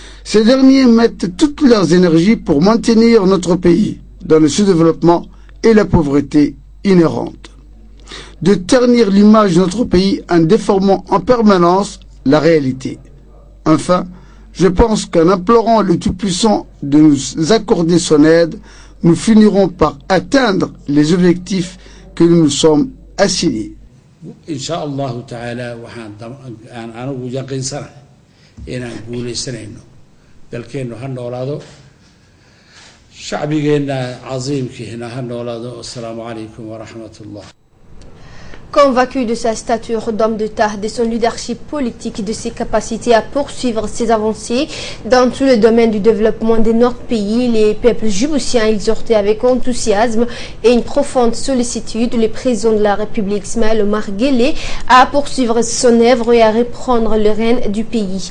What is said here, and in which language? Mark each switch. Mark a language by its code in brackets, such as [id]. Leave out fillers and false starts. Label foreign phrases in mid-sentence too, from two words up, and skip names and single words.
[fr] Ces derniers mettent toutes leurs énergies pour maintenir notre pays dans le sous-développement et la pauvreté inhérente, de ternir l'image de notre pays en déformant en permanence la réalité. Enfin, je pense qu'en implorant le Tout-Puissant de nous accorder son aide, nous finirons par atteindre les objectifs que nous nous sommes assignés. [ar] إن شاء الله تعالى, [so] waxaan anigu yaqiinsanahay inaan guulaysanayno dalkeennu ha noolaado shacbigeenna casiimkiina ha noolaado. [ar] السلام عليكم ورحمة الله. [fr] Convaincu de sa stature d'homme d'État, de son leadership politique, de ses capacités à poursuivre ses avancées dans tous les domaines du développement de notre pays, les peuples djiboutiens exhortaient avec enthousiasme et une profonde sollicitude le président de la République Ismaël Omar Guelleh à poursuivre son œuvre et à reprendre le règne du pays.